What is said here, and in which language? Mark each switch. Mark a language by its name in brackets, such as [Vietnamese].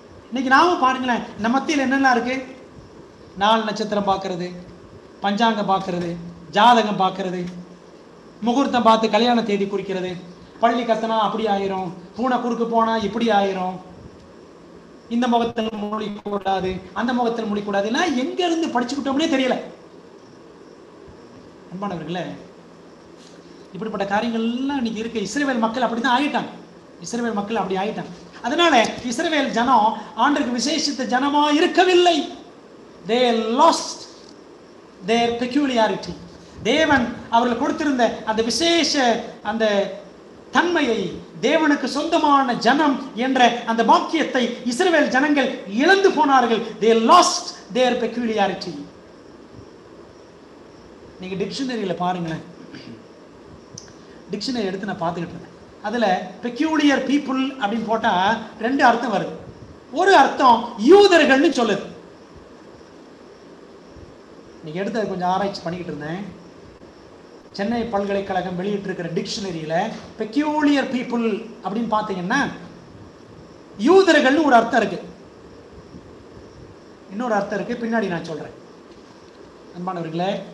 [Tamil] இன்னைக்கு நாம பாருங்களேன், நம்ம மத்தியில் என்னெல்லாம் இருக்கு? 4 நட்சத்திரம் பார்க்கறது, பஞ்சாங்கம் பார்க்கறது, ஜாதகம் பார்க்கறது, முகூர்த்தம் பார்த்து கல்யாண தேதி குறிக்கிறது, பள்ளி கத்தனா அப்படி ஆயிரும், பூனை குறுக்கு போனா இப்படி ஆயிரும், இந்த முகத்தில் மொழிக்கூடாது, அந்த முகத்தில் மொழிக்கூடாது, எல்லாம் எங்க இருந்து படிச்சுக்கிட்டோம்னே தெரியல. அன்பானவர்களே, இப்படிப்பட்ட காரியங்கள்லாம் இன்னைக்கு இருக்க. இஸ்ரவேல் மக்கள் அப்படிதான் ஆயிட்டாங்க. இஸ்ரவேல் மக்கள் அப்படி ஆயிட்டாங்க. அதனால இஸ்ரவேல் ஜனம் ஆண்டவருக்கு விசேஷித்த ஜனமா இருக்கவில்லை. [English] They lost their peculiarity. [Tamil] தேவன் அவர்கள் கொடுத்திருந்த அந்த விசேஷ அந்த தன்மையை, தேவனுக்கு சொந்தமான ஜனம் என்ற அந்த பாக்கியத்தை இஸ்ரவேல் ஜனங்கள் இழந்து போனார்கள். [English] They lost their peculiarity. [Tamil] நீங்க டிக்ஷனரியில பாருங்களேன், டிக்ஷனரி எடுத்து நான் பார்த்துக்கிட்டு இருந்தேன். அதுல [English] peculiar people [Tamil] அப்படின்னு போட்டா 2 அர்த்தம் வருது. ஒரு அர்த்தம் யூதர்கள்னு சொல்லுது. நீங்க எடுத்து அதை கொஞ்சம் ஆராய்ச்சி பண்ணிக்கிட்டு இருந்தேன். சென்னை பல்கலைக்கழகம் வெளியிட்டு இருக்கிற டிக்ஷனரியில [English] peculiar people [Tamil] அப்படின்னு பார்த்தீங்கன்னா யூதர்கள்னு ஒரு அர்த்தம் இருக்கு, இன்னொரு அர்த்தம் இருக்கு, பின்னாடி நான் சொல்றேன். அன்பானவர்களே,